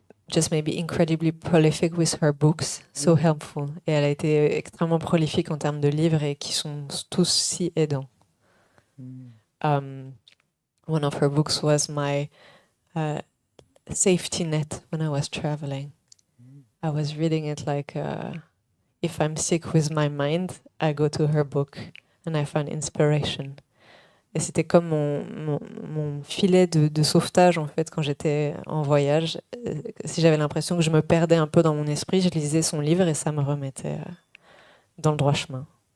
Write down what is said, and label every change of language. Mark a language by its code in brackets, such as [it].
[en] Just maybe incredibly prolific with her books, so helpful. [fr] Et elle a été extrêmement prolifique en termes de livres et qui sont tous si aidants. [en] One of her books was my safety net when I was traveling. I was reading it like, if I'm sick with my mind, I go to her book and I find inspiration. [fr] Et c'était comme mon filet de sauvetage, en fait, quand j'étais en voyage. Si j'avais l'impression que je me perdais un peu dans mon esprit, je lisais son livre et ça me remettait dans le droit chemin.